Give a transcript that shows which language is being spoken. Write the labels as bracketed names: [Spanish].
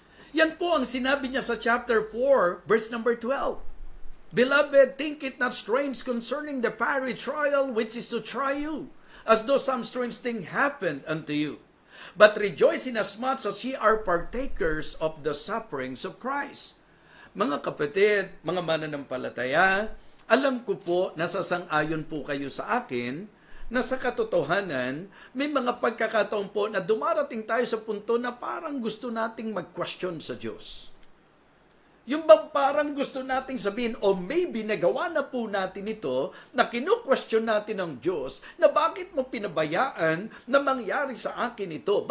[Filipino] Yan po ang sinabi niya sa chapter 4, verse number 12. [English] Beloved, think it not strange concerning the fiery trial which is to try you, as though some strange thing happened unto you. But rejoice inasmuch as ye are partakers of the sufferings of Christ. [Filipino] Mga kapatid, mga mananampalataya, alam ko po, nasasang-ayon po kayo sa akin, na sa katotohanan, may mga pagkakataon po na dumarating tayo sa punto na parang gusto nating mag-question sa Diyos. Yung bang parang gusto nating sabihin, o maybe nagawa na po natin ito, na kinu-question natin ng Diyos, na bakit mo pinabayaan na mangyari sa akin ito?